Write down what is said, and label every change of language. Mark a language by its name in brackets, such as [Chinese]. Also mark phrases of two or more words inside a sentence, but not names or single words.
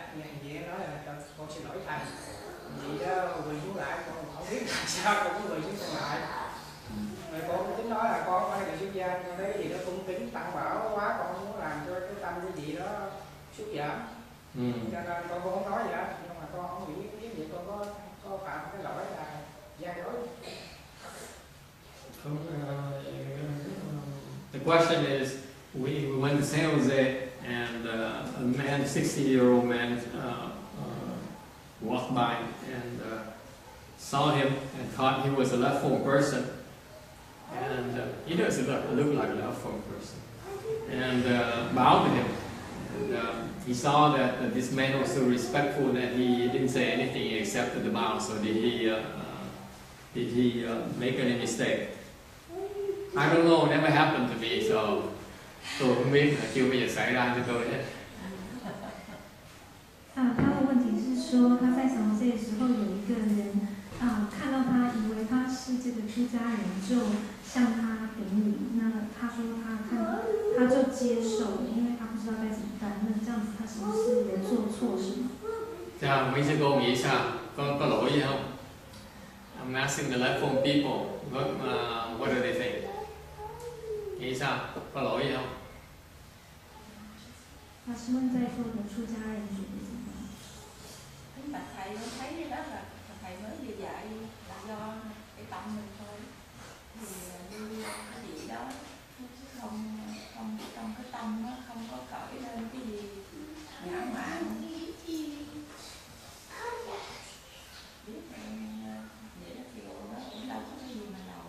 [Vietnamese] Vậy nó nói là con xin lỗi thầy. Gì đó quỳ xuống lại con không biết làm sao con cũng quỳ xuống lại. Rồi con cũng tính nói là con phải là xuất gia, con thấy cái gì đó cung kính tăng bảo quá, con không muốn làm cho cái tâm cái gì đó sút giảm. Cho nên con cũng không nói gì đó, nhưng mà con không nghĩ cái gì con có phạm cái lỗi là gian dối. [English] The question is, we went to San Jose and a man, 60-year-old man, walked by and saw him and thought he was a left-form person. And he doesn't look like a left-form person. And bowed to him. And he saw that this man was so respectful that he didn't say anything, he accepted the bow. So did he make any mistake? I don't know, never happened to me, [Vietnamese] so tôi không biết, chưa bao giờ xảy ra cho tôi hết. [Chinese] 他的问题是说，他在想这个时候有一个人看到他，以为他是这个出家人，就向他顶礼。那他说他就接受，因为他不知道该怎么办。那这样子他是不是有做错什么？ [Vietnamese] Chào, mấy sư cô nghĩ sao? Có lỗi gì không? [English] I'm asking the left-form people. What do they think? [Vietnamese] Nghĩ sao? Có lỗi gì không? [Chinese] 法师问在座的出家人觉得怎么样？ [Vietnamese] Kính bạch thầy, con thấy cái đó là thầy mới vừa dạy là do cái tâm mình thôi. Thì như cái gì đó không trong cái tâm nó không có khởi lên cái gì ngã mạn. Biết vậy đó thì nó cũng đâu có cái gì mà nổi.